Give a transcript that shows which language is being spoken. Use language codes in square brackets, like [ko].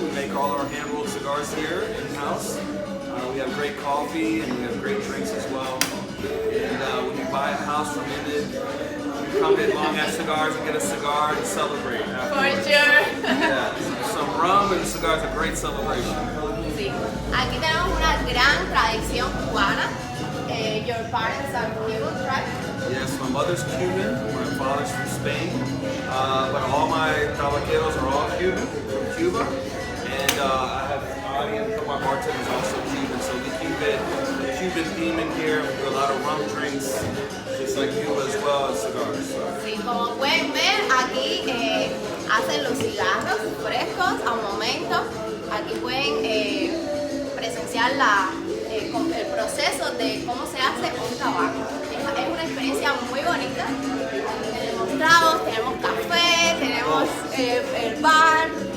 [en] We make all our hand-rolled cigars here in-house. We have great coffee and we have great drinks as well. And when you buy a house from Indy, you come in Long Ash Cigars and get a cigar and celebrate afterwards. For sure. Yeah, some rum and the cigar's a great celebration. [es] Sí. Aquí tenemos una gran tradición cubana. [en] Your parents are Cuban, right? Yes, my mother's Cuban, my father's from Spain, but all my tabaqueros are all Cuban, from Cuba, and I have my bartenders also Cuban, so we keep it the Cuban theme in here. We do a lot of rum drinks, just like Cuba as well as cigars. So. [es] Sí, como pueden ver, aquí hacen los cigarros frescos a un momento. Aquí pueden presenciar el proceso de cómo se hace un tabaco. Es una experiencia muy bonita. Tenemos tragos, tenemos café, tenemos el bar.